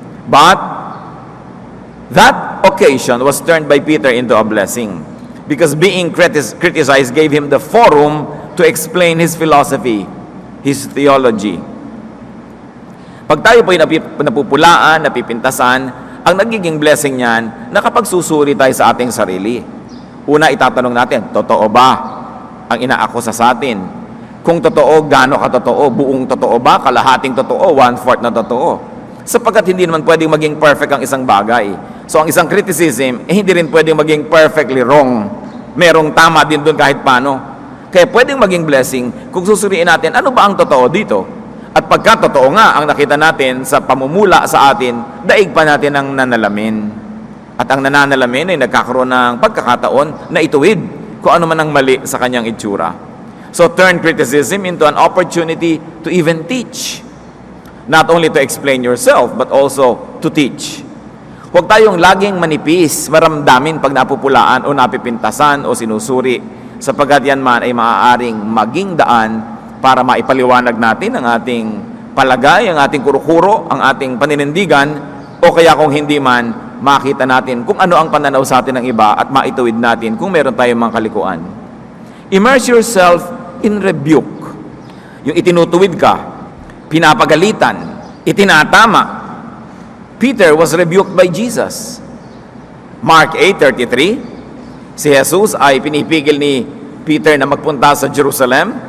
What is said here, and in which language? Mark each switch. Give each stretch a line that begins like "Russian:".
English: But that occasion was turned by Peter into a blessing because being criticized gave him the forum to explain his philosophy, his theology.
Filipino: Pag tayo po ay napupulaan, napipintasan, ang nagiging blessing niyan, nakapagsusuri tayo sa ating sarili. Una, itatanong natin, totoo ba ang inaakusa sa atin? Kung totoo, gaano katotoo? Buong totoo ba? Kalahating totoo? 1/4 na totoo? Sapagkat hindi naman pwedeng maging perfect ang isang bagay. So ang isang criticism, hindi rin pwedeng maging
English: perfectly wrong.
Filipino: Merong tama din doon kahit paano. Kaya pwedeng maging blessing kung susuriin natin, ano ba ang totoo dito? At pagka totoo nga ang nakita natin sa pamumula sa atin, daig pa natin ang nanalamin. At ang nananalamin ay nagkakaroon ng pagkakataon na ituwid kung ano man ang mali sa kanyang itsura.
English: So turn criticism into an opportunity to even teach. Not only to explain yourself, but also to teach.
Filipino: Huwag tayong laging manipis, maramdamin pag napupulaan o napipintasan o sinusuri, sapagkat yan man ay maaaring maging daan para maipaliwanag natin ang ating palagay, ang ating kurukuro, ang ating paninindigan, o kaya kung hindi man, makita natin kung ano ang pananaw sa atin ng iba at maituwid natin kung meron tayong mga kalikuan.
English: Immerse yourself in rebuke.
Filipino: Yung itinutuwid ka, pinapagalitan, itinatama.
English: Peter was rebuked by Jesus.
Filipino: Mark 8:33, si Jesus ay pinipigil ni Peter na magpunta sa Jerusalem.